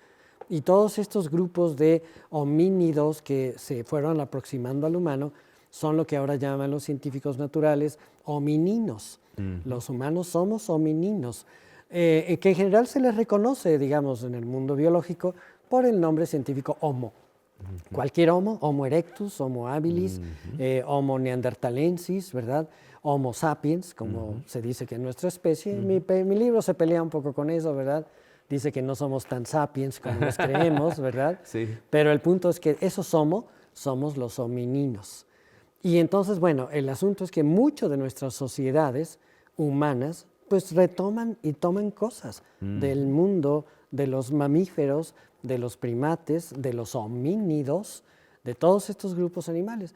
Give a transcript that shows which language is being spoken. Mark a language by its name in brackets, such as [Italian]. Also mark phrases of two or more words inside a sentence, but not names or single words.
[Spanish] Y todos estos grupos de homínidos que se fueron aproximando al humano son lo que ahora llaman los científicos naturales homininos. Los humanos somos homininos, que en general se les reconoce, digamos, en el mundo biológico por el nombre científico Homo. Cualquier Homo, Homo erectus, Homo habilis, Homo neanderthalensis, ¿verdad? Homo sapiens, como se dice que es nuestra especie. Mi libro se pelea un poco con eso, ¿verdad? Dice que no somos tan sapiens como nos creemos, ¿verdad? Sí. Pero el punto es que esos somos los homininos. Y entonces, bueno, el asunto es que muchas de nuestras sociedades humanas pues retoman y toman cosas del mundo de los mamíferos, de los primates, de los homínidos, de todos estos grupos animales.